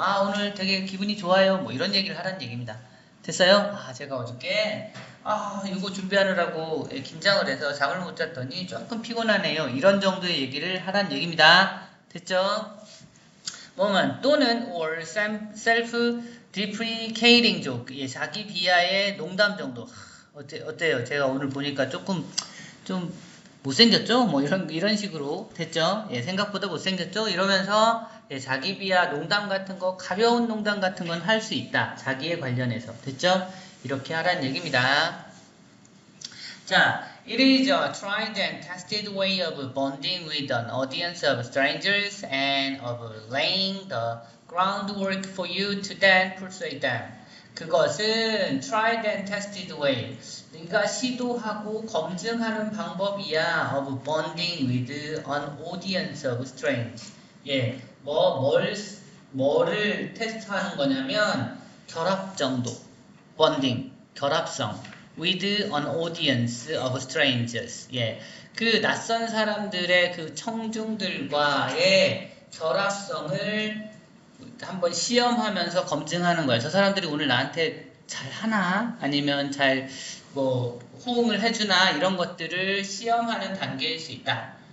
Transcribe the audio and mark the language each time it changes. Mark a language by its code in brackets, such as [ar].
[ko] 아, 오늘 되게 기분이 좋아요. 뭐 이런 얘기를 하라는 얘기입니다. 됐어요? 아, 제가 어저께 이거 준비하느라고 긴장을 해서 잠을 못 잤더니 조금 피곤하네요. 이런 정도의 얘기를 하라는 얘기입니다. 됐죠? 뭐만 또는 [en] or self-deprecating joke. [ko] 예, 자기 비하의 농담 정도. 어때요? 제가 오늘 보니까 조금 좀 못생겼죠? 뭐 이런 식으로 됐죠? 예, 생각보다 못생겼죠? 이러면서 예, 자기 비하 농담 같은 거, 가벼운 농담 같은 건 할 수 있다. 자기에 관련해서. 됐죠? 이렇게 하라는 얘기입니다. [en] 자, it is a tried and tested way of bonding with an audience of strangers and of laying the groundwork for you to then persuade them. [ko] 그것은 [en] tried and tested way. [ko] 네가 시도하고 검증하는 방법이야. [en] of bonding with an audience of strangers. [ko] 예, 뭐를 테스트하는 거냐면 결합 정도. bonding, 결합성. [en] with an audience of strangers. [ko] 예, 그 낯선 사람들의 그 청중들과의 결합성을 한번 시험하면서 검증하는 거예요. 저 사람들이 오늘 나한테 잘 하나? 아니면 잘 뭐 호응을 해주나? 이런 것들을 시험하는 단계일 수 있다.